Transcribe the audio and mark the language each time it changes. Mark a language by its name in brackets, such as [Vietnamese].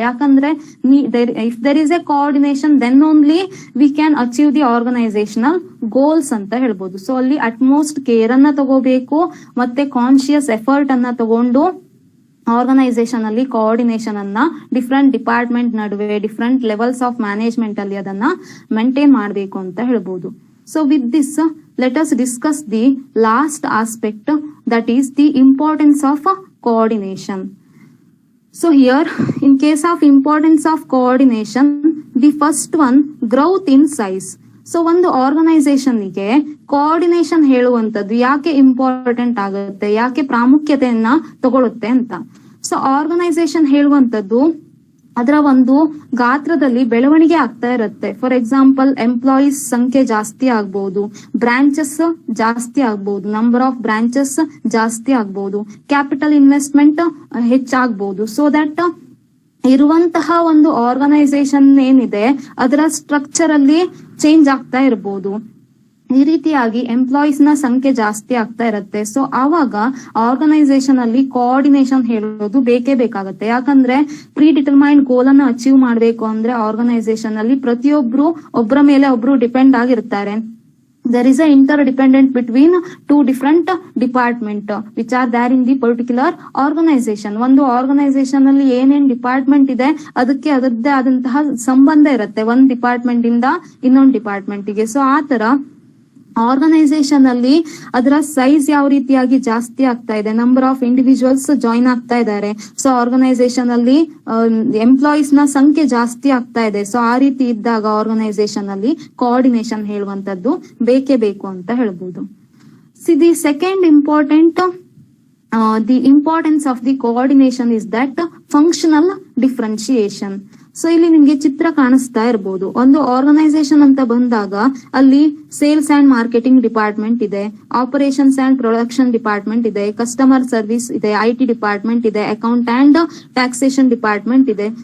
[Kannada] ಯಾಕಂದ್ರೆ [English] if there is a coordination then only we can achieve the organisational goals [Kannada] ಅಂತ ಹೇಳ್ಬೋದು. So ಅಲ್ಲಿ utmost care ಅನ್ನ ತಗೋಬೇಕು, ಮತ್ತೆ ಕಾನ್ಶಿಯಸ್ ಎಫರ್ಟ್ ಅನ್ನ ತಗೊಂಡು ಆರ್ಗನೈಸೇಷನ್ ಅಲ್ಲಿ ಕೋಆರ್ಡಿನೇಷನ್ ಅನ್ನ ಡಿಫ್ರೆಂಟ್ ಡಿಪಾರ್ಟ್ಮೆಂಟ್ ನಡುವೆ ಡಿಫ್ರೆಂಟ್ ಲೆವೆಲ್ಸ್ ಆಫ್ ಮ್ಯಾನೇಜ್ಮೆಂಟ್ ಅಲ್ಲಿ ಅದನ್ನ ಮೇಂಟೈನ್ ಮಾಡಬೇಕು ಅಂತ ಹೇಳ್ಬೋದು. [English] So with this, let us discuss the last aspect, that is the importance of coordination. So here, in case of importance of coordination, the first one, growth in size. [Kannada] So ಒಂದು organisation ಗೆ coordination ಹೇಳುವಂತದ್ದು ಯಾಕೆ important ಆಗುತ್ತೆ, ಯಾಕೆ ಪ್ರಾಮುಖ್ಯತೆಯನ್ನ ತಗೊಳುತ್ತೆ ಅಂತ. So organisation ಹೇಳುವಂತದ್ದು ಅದರ ಒಂದು ಗಾತ್ರದಲ್ಲಿ ಬೆಳವಣಿಗೆ ಆಗ್ತಾ ಇರುತ್ತೆ. ಫಾರ್ ಎಕ್ಸಾಂಪಲ್ ಎಂಪ್ಲಾಯೀಸ್ ಸಂಖ್ಯೆ ಜಾಸ್ತಿ ಆಗ್ಬಹುದು, ಬ್ರಾಂಚಸ್ ಜಾಸ್ತಿ ಆಗ್ಬಹುದು, ನಂಬರ್ ಆಫ್ ಬ್ರಾಂಚಸ್ ಜಾಸ್ತಿ ಆಗ್ಬಹುದು, ಕ್ಯಾಪಿಟಲ್ ಇನ್ವೆಸ್ಟ್ಮೆಂಟ್ ಹೆಚ್ಚಾಗಬಹುದು. ಸೊ ದಟ್ ಇರುವಂತಹ ಒಂದು ಆರ್ಗನೈಸೇಷನ್ ಏನಿದೆ ಅದರ ಸ್ಟ್ರಕ್ಚರ್ ಅಲ್ಲಿ ಚೇಂಜ್ ಆಗ್ತಾ ಇರಬಹುದು. ಈ ರೀತಿಯಾಗಿ ಎಂಪ್ಲಾಯೀಸ್ ನ ಸಂಖ್ಯೆ ಜಾಸ್ತಿ ಆಗ್ತಾ ಇರುತ್ತೆ. ಸೊ ಆವಾಗ ಆರ್ಗನೈಸೇಷನ್ ಅಲ್ಲಿ ಕೋಆರ್ಡಿನೇಷನ್ ಹೇಳೋದು ಬೇಕೇ ಬೇಕಾಗುತ್ತೆ. ಯಾಕಂದ್ರೆ ಪ್ರೀ ಡಿಟರ್ಮೈನ್ಡ್ ಗೋಲ್ ಅನ್ನ ಅಚೀವ್ ಮಾಡ್ಬೇಕು ಅಂದ್ರೆ ಆರ್ಗನೈಸೇಷನ್ ಅಲ್ಲಿ ಪ್ರತಿಯೊಬ್ರು ಒಬ್ಬರ ಮೇಲೆ ಒಬ್ರು ಡಿಪೆಂಡ್ ಆಗಿರ್ತಾರೆ. [English] there is a interdependent between two different department which are there in the particular organization. [Kannada] ಒಂದು ಆರ್ಗನೈಸೇಷನ್ ಅಲ್ಲಿ ಏನೇನ್ ಡಿಪಾರ್ಟ್ಮೆಂಟ್ ಇದೆ ಅದಕ್ಕೆ ಅದರದ್ದೇ ಆದಂತಹ ಸಂಬಂಧ ಇರುತ್ತೆ ಒಂದ್ ಡಿಪಾರ್ಟ್ಮೆಂಟ್ ಇಂದ ಇನ್ನೊಂದು ಡಿಪಾರ್ಟ್ಮೆಂಟ್ ಗೆ. ಸೊ ಆ ತರ ಆರ್ಗನೈಸೇಷನ್ ಅಲ್ಲಿ ಅದರ ಸೈಜ್ ಯಾವ ರೀತಿಯಾಗಿ ಜಾಸ್ತಿ ಆಗ್ತಾ ಇದೆ, ನಂಬರ್ ಆಫ್ ಇಂಡಿವಿಜುವಲ್ಸ್ ಜಾಯಿನ್ ಆಗ್ತಾ ಇದ್ದಾರೆ. ಸೊ ಆರ್ಗನೈಸೇಷನ್ ಅಲ್ಲಿ ಎಂಪ್ಲಾಯೀಸ್ ನ ಸಂಖ್ಯೆ ಜಾಸ್ತಿ ಆಗ್ತಾ ಇದೆ. ಸೊ ಆ ರೀತಿ ಇದ್ದಾಗ ಆರ್ಗನೈಸೇಷನ್ ಅಲ್ಲಿ ಕೋಆರ್ಡಿನೇಷನ್ ಹೇಳುವಂತದ್ದು ಬೇಕೇ ಬೇಕು ಅಂತ ಹೇಳ್ಬೋದು. [English] The second important the importance of the coordination is that functional differentiation. [Kannada] So ಇಲ್ಲಿ ನಿಮ್ಗೆ ಚಿತ್ರ ಕಾಣಿಸ್ತಾ ಇರಬಹುದು. ಒಂದು ಆರ್ಗನೈಸೇಷನ್ ಅಂತ ಬಂದಾಗ ಅಲ್ಲಿ ಸೇಲ್ಸ್ ಅಂಡ್ ಮಾರ್ಕೆಟಿಂಗ್ ಡಿಪಾರ್ಟ್ಮೆಂಟ್ ಇದೆ, ಆಪರೇಷನ್ಸ್ ಅಂಡ್ ಪ್ರೊಡಕ್ಷನ್ ಡಿಪಾರ್ಟ್ಮೆಂಟ್ ಇದೆ, ಕಸ್ಟಮರ್ ಸರ್ವಿಸ್ ಇದೆ, IT ಡಿಪಾರ್ಟ್ಮೆಂಟ್ ಇದೆ, ಅಕೌಂಟ್ ಅಂಡ್ ಟ್ಯಾಕ್ಸೇಷನ್ ಡಿಪಾರ್ಟ್ಮೆಂಟ್ ಇದೆ.